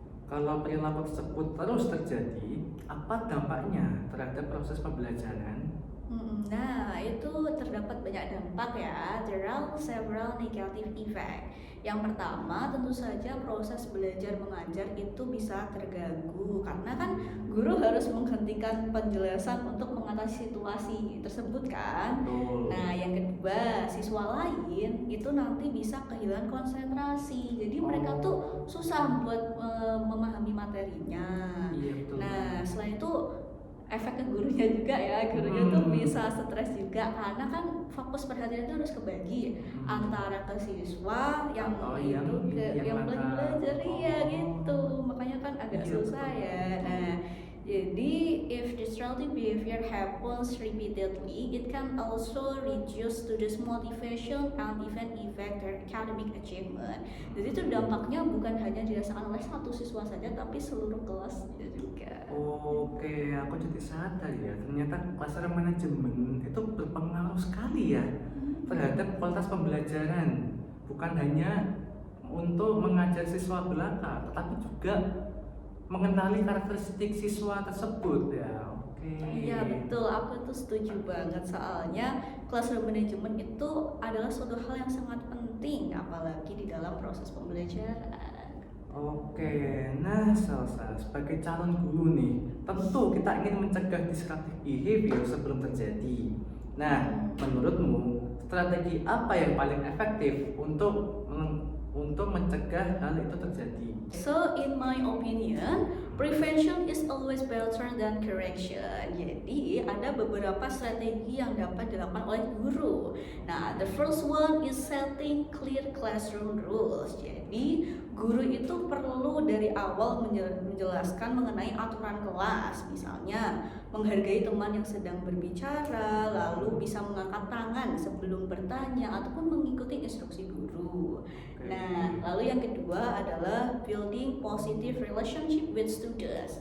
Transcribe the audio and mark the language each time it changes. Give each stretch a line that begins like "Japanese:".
Indonesian: Kalau perilaku tersebut terus terjadi, apa dampaknya terhadap proses pembelajaran? Nah, itu terdapat banyak dampak ya.
English: There are several negative effect.
Indonesian: Yang pertama, tentu saja proses belajar mengajar itu bisa terganggu karena kan guru harus menghentikan penjelasan untuk mengatasi situasi tersebut kan. Betul. Nah, yang kedua, siswa lain itu nanti bisa kehilangan konsentrasi. Jadi mereka tuh susah buat memahami materinya. Iya, betul. Nah, selain itu efek ke gurunya juga ya, gurunya tuh bisa stres juga karena kan fokus perhatian itu harus kebagi antara ke siswa yang Atau itu ke yang mana? belajar iya gitu, makanya kan agak Iya, susah betul. ya.
English: Nah, jadi if disruptive behavior happens repeatedly, it can also reduce students' motivation and even affect their academic achievement.
Indonesian: Jadi itu dampaknya bukan hanya dirasakan oleh satu siswa saja, tapi seluruh kelasnya juga. Oke, aku jadi sadar ya, ternyata classroom manajemen itu berpengaruh sekali ya terhadap kualitas pembelajaran. Bukan hanya untuk mengajar siswa belaka, tetapi juga mengenali karakteristik siswa tersebut ya. Oke. Iya betul, aku tuh setuju banget soalnya classroom management itu adalah suatu hal yang sangat penting apalagi di dalam proses pembelajaran. Oke, nah Salsa, sebagai calon guru nih, tentu kita ingin mencegah disruptive behavior sebelum terjadi. Nah, menurutmu strategi apa yang paling efektif untuk mencegah hal itu terjadi?
English: So in my opinion, prevention is always better than correction.
Indonesian: Jadi ada beberapa strategi yang dapat dilakukan oleh guru.
English: Nah, the first one is setting clear classroom rules.
Indonesian: Jadi guru itu perlu dari awal menjelaskan mengenai aturan kelas, misalnya menghargai teman yang sedang berbicara, lalu bisa mengangkat tangan sebelum bertanya ataupun mengikuti instruksi guru. Nah, lalu yang kedua adalah
English: building positive relationship with students.